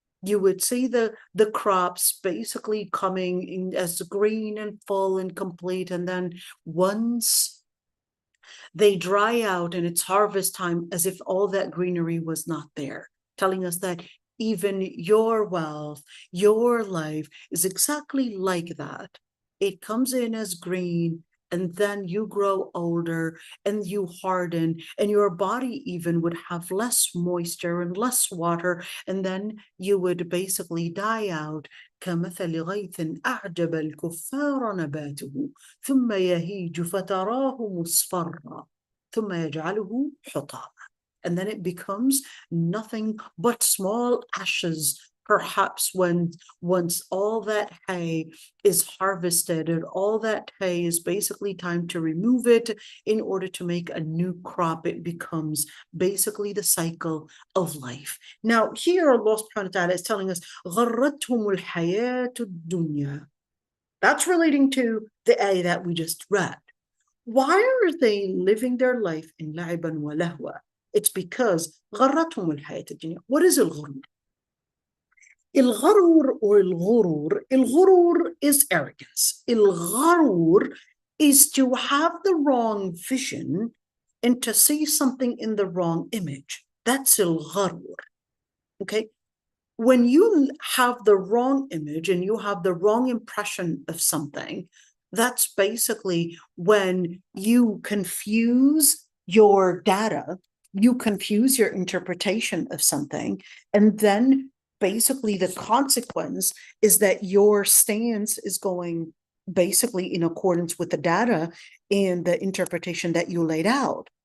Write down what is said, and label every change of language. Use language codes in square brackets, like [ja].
[en] You would see the crops basically coming in as green and full and complete, and then once they dry out and it's harvest time, as if all that greenery was not there, telling us that even your wealth, your life is exactly like that. It comes in as green, and then you grow older and you harden, and your body even would have less moisture and less water, and then you would basically die out. [ar] كمثل غيث أعجب الكفار نباته ثم يهيج فتراه مصفرا ثم يجعله حطاما. [en] And then it becomes nothing but small ashes, perhaps once all that hay is harvested, and all that hay is basically time to remove it in order to make a new crop. It becomes basically the cycle of life. Now here Allah [ar] subhanahu wa ta'ala [en] is telling us [ar] غَرَّتْهُمُ الْحَيَاةُ الدُّنْيَا. [en] That's relating to the ayah that we just read. Why are they living their life in [ar] لعبا ولهوا? [en] It's because [ar] غَرَّتْهُمُ الْحَيَاةُ الدُّنْيا. [en] What is al-ghurur? [ar] الغرور or الغرور. [en] الغرور is arrogance. الغرور is to have the wrong vision and to see something in the wrong image. That's الغرور. Okay? When you have the wrong image and you have the wrong impression of something, that's basically when you confuse your data, you confuse your interpretation of something, and then basically the consequence is that your stance is going basically in accordance with the data and the interpretation that you laid out.